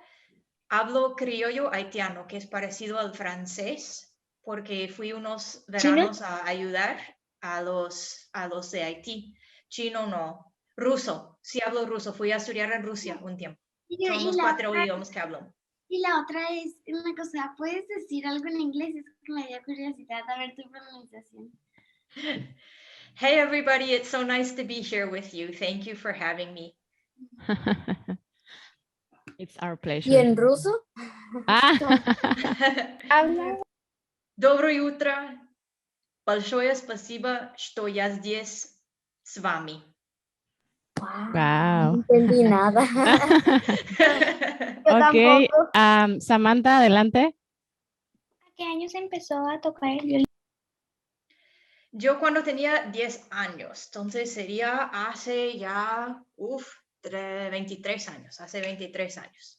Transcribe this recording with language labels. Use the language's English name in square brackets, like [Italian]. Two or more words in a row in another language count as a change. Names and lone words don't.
[Spanish] Hablo criollo haitiano, que es parecido al francés, porque fui unos veranos a ayudar a los de Haití. Chino no. Ruso, sí hablo ruso. Fui a estudiar en Rusia un tiempo. Son los 4 idiomas que hablo. Y la otra es una cosa, ¿puedes decir algo en inglés? Es que me dio curiosidad a ver tu pronunciación. [English] Hey everybody, it's so nice to be here with you. Thank you for having me. It's our pleasure. [Spanish] ¿Y en ruso? Habla. [Russian] Доброе утро. Большое спасибо, что я здесь с вами. [Spanish] Wow. No entendí nada. Ok, Samantha, adelante. ¿A qué años empezó a tocar el violín? Yo cuando tenía 10 años, entonces sería hace ya, 23 años, hace 23 años.